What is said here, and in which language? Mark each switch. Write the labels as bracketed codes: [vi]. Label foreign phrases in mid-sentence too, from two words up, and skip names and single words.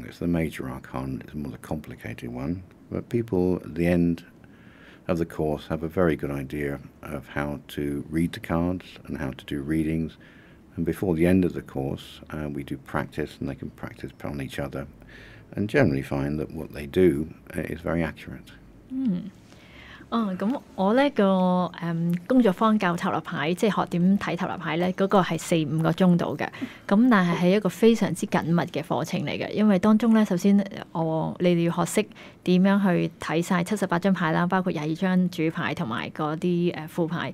[en] It's the major arcana, it's more the complicated one. But people at the end of the course have a very good idea of how to read the cards and how to do readings. And before the end of the course, we do practice, and they can practice on each other, and generally find that what they do is very accurate. [yue] 咁我呢個工作坊教塔羅牌，即係學點睇塔羅牌咧，嗰個係4-5個鐘度嘅。咁但係一個非常之緊密嘅課程嚟嘅，因為當中咧，首先你哋要學識點樣去睇晒78張牌啦，包括22張主牌同埋嗰啲副牌。